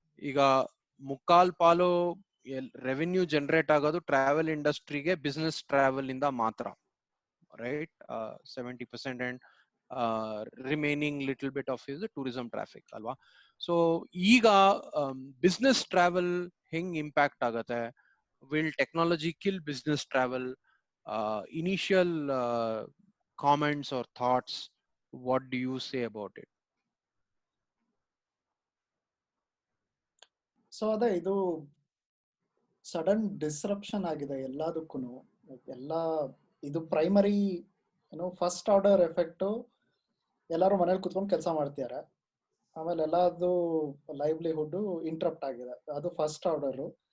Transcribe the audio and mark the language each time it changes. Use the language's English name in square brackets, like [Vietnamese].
[Kannada] ಈಗ ಮುಕ್ಕಾಲ್ ಪಾಲು revenue generate ಆಗೋದು ಟ್ರಾವೆಲ್ ಇಂಡಸ್ಟ್ರಿಗೆ ಬಿಸ್ನೆಸ್ ಟ್ರಾವೆಲ್ ಇಂದ ಮಾತ್ರ, right? 70% and [English] Remaining little bit of is tourism traffic ಅಲ್ವಾ. [Kannada] ಸೊ ಈಗ ಬಿಸ್ನೆಸ್ ಟ್ರಾವೆಲ್ ಹೆಂಗ್ ಇಂಪ್ಯಾಕ್ಟ್ ಆಗತ್ತೆ? [English] Will technology kill business travel? Initial comments or thoughts, what do you say about it? [Kannada] So ಅದೇ ಇದು sudden disruption ಆಗಿದೆ ಎಲ್ಲದಕ್ಕೂ. ಎಲ್ಲ ಇದು ಪ್ರೈಮರಿ ಫಸ್ಟ್ ಆರ್ಡರ್ ಎಫೆಕ್ಟು, ಎಲ್ಲರೂ ಮನೇಲಿ ಕುತ್ಕೊಂಡು ಕೆಲಸ ಮಾಡ್ತಿದ್ದಾರೆ, ಆಮೇಲೆ ಎಲ್ಲದು ಲೈವ್ಲಿಹುಡ್ ಇಂಟ್ರಪ್ಟ್ ಆಗಿದೆ, ಅದು ಫಸ್ಟ್ ಆರ್ಡರು.